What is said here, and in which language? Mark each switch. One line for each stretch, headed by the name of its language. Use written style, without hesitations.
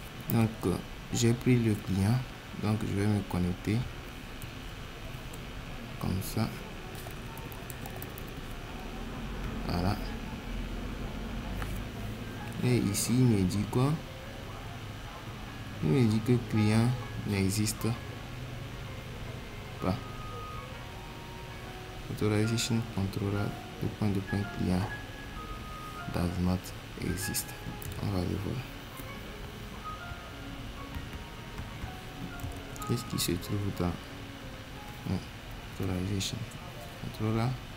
French: Donc j'ai pris le client, donc je vais me connecter comme ça, voilà. Et ici il me dit quoi? Il me dit que client n'existe pas.
English: Authorization controller
French: de point
English: client does not exist.
French: On va le voir. Qu'est-ce qui se trouve dans authorization controller?